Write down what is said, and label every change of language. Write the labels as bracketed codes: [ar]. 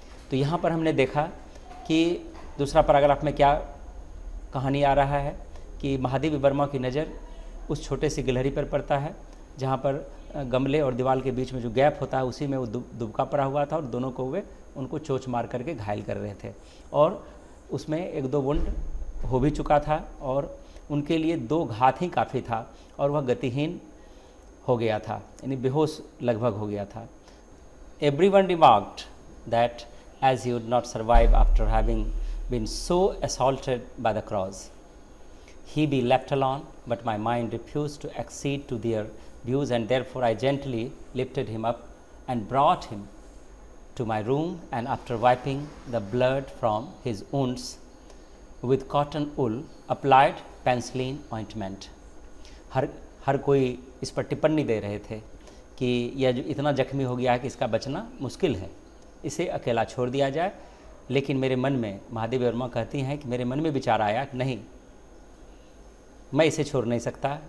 [hi] तो यहाँ पर हमने देखा कि दूसरा पैराग्राफ में क्या कहानी आ रहा है कि महादेव वर्मा की नज़र उस छोटे से गिलहरी पर पड़ता है जहाँ पर गमले और दीवार के बीच में जो गैप होता है उसी में वो दुबका पड़ा हुआ था और दोनों कौवे उनको चोंच मार करके घायल कर रहे थे और उसमें 1-2 वुंड हो भी चुका था और उनके लिए 2 घात ही काफ़ी था और वह गतिहीन हो गया था, यानी बेहोश लगभग हो गया था। [en] Everyone remarked that as he would not survive after having been so assaulted by the crows, he be left alone, but my mind refused to accede to their views, and therefore I gently lifted him up and brought him to my room, and after wiping the blood from his wounds with cotton wool, applied penicillin ointment. [hi] हर कोई इस पर टिप्पणी दे रहे थे कि यह जो इतना जख्मी हो गया है कि इसका बचना मुश्किल है, इसे अकेला छोड़ दिया जाए। लेकिन मेरे मन में, महादेव वर्मा कहती हैं कि मेरे मन में विचार आया कि नहीं, मैं इसे छोड़ नहीं सकता।